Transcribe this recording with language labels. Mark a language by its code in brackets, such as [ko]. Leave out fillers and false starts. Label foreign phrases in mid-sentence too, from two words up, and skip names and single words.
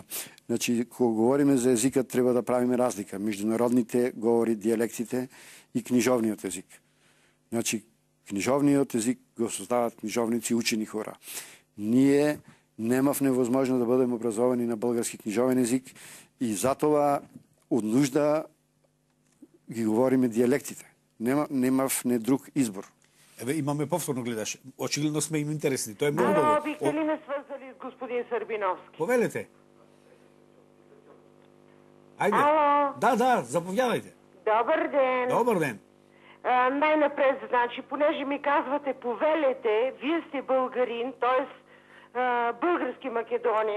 [mk] Значи, кога говориме за езикот, треба да правиме разлика меѓу народните говори, диалектите и книжовниот език. Значи, книжовниот език го создават книжовници, учени хора. Ние немавме возможност да бидеме образовани на български книжовен език и затоа од нужда ги говориме диалектите. Немавме друг избор. Еве, имаме повторно гледаш. Очигледно сме им интересни. Тоа е многу добро. [bg] Бихте ли ме свързали с господин Сърбиновски? [mk] Повелете. Ајде. Ало? [bg] Да, заповядайте. Добър ден. Добър ден. Най-напред, значи, понеже ми казвате повелете, вие сте българин, т.е. български македонец.